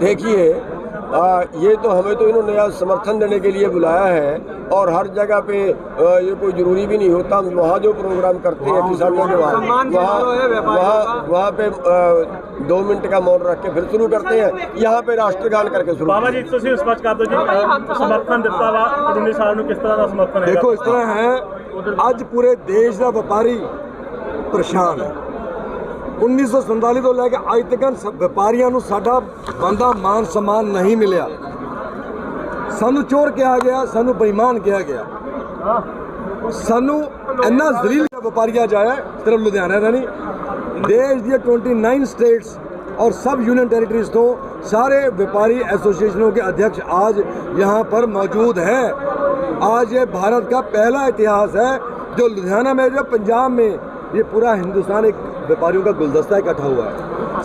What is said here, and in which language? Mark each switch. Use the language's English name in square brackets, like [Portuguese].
[Hindi] देखिए ये तो हमें तो इन्होंने आज समर्थन देने के लिए बुलाया है, और हर जगह पे ये कोई ज़रूरी भी नहीं होता। हम वहाँ जो प्रोग्राम करते हैं किसानों के वहाँ पे 2 मिनट का मौन रख के फिर शुरू करते हैं, यहाँ पे राष्ट्रगान करके शुरू। [Punjabi] बाबा जी ਤੁਸੀਂ ਸਪਸ਼ਟ ਕਰ ਦਿਓ ਜੀ, ਸਮਰਥਨ ਦਿੱਤਾ ਵਾ 19 ਸਾਲ ਨੂੰ, ਕਿਸ ਤਰ੍ਹਾਂ ਦਾ ਸਮਰਥਨ ਹੈ? [Hindi] देखो इस तरह है, ਅੱਜ पूरे देश का व्यापारी परेशान है। [Punjabi] 1947 ਤੋਂ ਲੈ ਕੇ ਅੱਜ ਤੱਕ ਵਪਾਰੀਆਂ ਨੂੰ ਸਾਡਾ ਬੰਦਾ ਮਾਨ ਸਨਮਾਨ ਨਹੀਂ ਮਿਲਿਆ। ਸਾਨੂੰ ਚੋਰ ਕਿਹਾ ਗਿਆ, ਸਾਨੂੰ ਬੇਈਮਾਨ ਕਿਹਾ ਗਿਆ, ਸਾਨੂੰ ਇੰਨਾ ਜ਼ਲੀਲ ਵਪਾਰੀਆਂ ਜਾਇਆ। ਸਿਰਫ ਲੁਧਿਆਣਾ ਦਾ ਨਹੀਂ, [Hindi] देश दी 29 स्टेट्स और सब यूनियन टेरिटरीज तो सारे व्यापारी एसोसिएशनों के अध्यक्ष आज यहाँ पर मौजूद हैं। आज ये भारत का पहला इतिहास है जो लुधियाना में, जो पंजाब में, ये पूरा हिंदुस्तान एक व्यापारियों का गुलदस्ता इकट्ठा हुआ है।